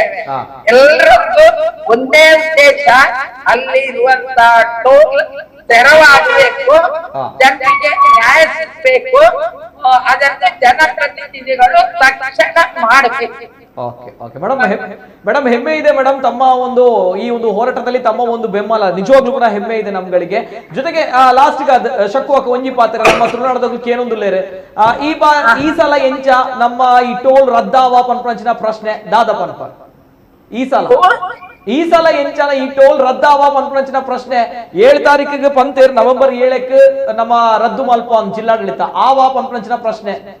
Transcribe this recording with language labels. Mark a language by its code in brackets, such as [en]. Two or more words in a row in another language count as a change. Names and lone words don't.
[kn] ಎಲ್ಲರದ್ದು ಒಂದೇ ಉದ್ದೇಶ, ಅಲ್ಲಿ ಇರುವಂತ ಟೋಲ್ ತೆರವಾಗಬೇಕು, ಜನರಿಗೆ ನ್ಯಾಯ ಸಿಗಬೇಕು, ಅದನ್ನು ಜನಪ್ರತಿನಿಧಿಗಳು ತಕ್ಷಣ ಮಾಡಬೇಕು. ಮೇಡಮ್ ಹೆಮ್ಮೆ ಇದೆ ಮೇಡಮ್ ತಮ್ಮ ಈ ಒಂದು ಹೋರಾಟದಲ್ಲಿ ತಮ್ಮ ಒಂದು ಬೆಂಬಲ ನಿಜವಾಗ್ಲೂ ಕೂಡ ಹೆಮ್ಮೆ ಇದೆ ನಮ್ಗಳಿಗೆ. [tcy] ಜೊತೆಗೆ ಲಾಸ್ಟ್ ಶಕ್ಕು ಒಂಜಿ ಪಾತ್ರ ನಮ್ಮ ತುಳುನಾಡದ ಕೇನೊಂದುಲ್ಲೇರೆ ಈ ಸಲ ಎಂಚ ನಮ್ಮ ಈ ಟೋಲ್ ರದ್ದಾವ ಪನ್ಪಂಚಿನ ಪ್ರಶ್ನೆ ದಾದ ಪನ್ಪ ಈ ಸಲ ಎಂಚಾನ ಈ ಟೋಲ್ ರದ್ದಾವ ಪನ್ಪಂಚಿನ ಪ್ರಶ್ನೆ 7 ತಾರೀಕಿಗೆ ಪಂತೇರ್ ನವೆಂಬರ್ 7ಕ್ಕೆ ನಮ್ಮ ರದ್ದು ಮಲ್ಪ ಜಿಲ್ಲಾಡಳಿತ ಆವಾ ಪನ್ಪಂಚಿನ ಪ್ರಶ್ನೆ